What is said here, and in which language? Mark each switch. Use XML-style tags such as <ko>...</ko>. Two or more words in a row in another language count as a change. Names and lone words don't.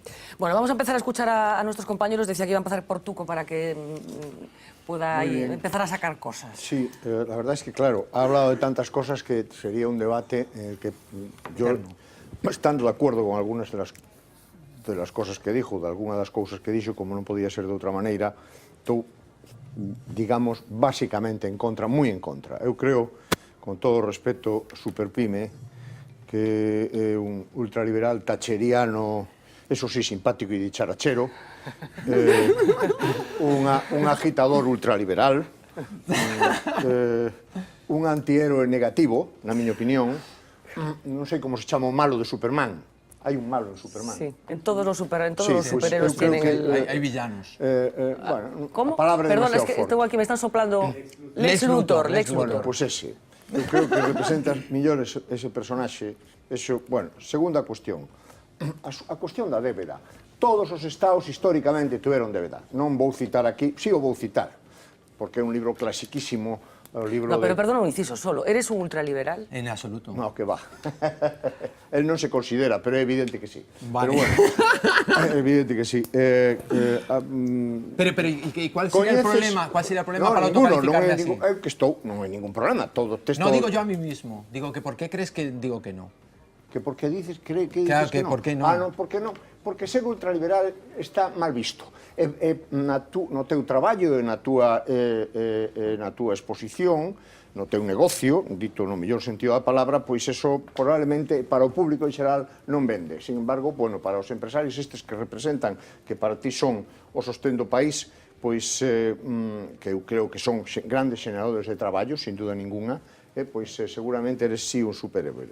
<es>Bueno, vamos a empezar a escuchar a nuestros compañeros. Decía que iba a empezar por Tuco para que pueda empezar a sacar cosas. Sí, la verdad es que, claro, ha hablado de tantas cosas que sería un debate que yo, estando de acuerdo con algunas de las cosas que dijo, de algunas</es> <gl>das cousas que dixo, como non podía ser de outra maneira, estou, digamos, basicamente en contra, moi en contra. Eu creo, con todo o respeto, Superpyme, que é un ultraliberal tacheriano,</gl> <es>eso sí,</es> <gl>simpático e dicharachero, un agitador ultraliberal, un antihéroe negativo, na miña opinión. Non sei como se chama o malo de Superman. Hai un malo en Superman.</gl> <es>Sí, en todos los superhéroes tienen Hay villanos. Bueno, ¿Cómo?</es> <gl>a palabra</gl> <es>Perdón, es</es> <gl>demasiado que forte.</gl> <es>tengo aquí, me están soplando Lex Luthor.</es> <gl>Bueno, pois ese. Eu creo que representa mellor ese personaxe. Eso, bueno, segunda cuestión. A cuestión da débeda. Todos os estados históricamente tuveron débeda. Non vou citar aquí, sí o vou citar, porque é un libro clasiquísimo.</gl> <es>No, pero perdona un inciso solo. ¿Eres un ultraliberal? En absoluto. No, que va.</es> <gl>Él non se considera, pero é evidente que sí.</gl> <es>Vale.</es> <gl>Pero bueno, é evidente que sí.</gl> <es>Pero ¿y cuál sería el problema? ¿Cuál sería el problema para autocalificarle así?</es> <gl>Non hai ningún problema. Todo texto...</gl> <es>No digo yo a mí mismo. Digo que ¿por qué crees que digo que no? Que por qué dices, que dices claro, que no? ¿por qué no? Ah,</es> <gl>non, por que non? Porque ser ultraliberal está mal visto. No teu traballo e na túa exposición, no teu negocio, dito no mellor sentido da palabra, pois eso probablemente para o público en xeral non vende.</gl> <es>Sin embargo,</es> <gl>bueno, para os empresarios estes que representan, que para ti son o sostén do país, pois que eu creo que son grandes xeneradores de traballo, sin duda ninguna, pois seguramente eres sí un superhéroe.</gl>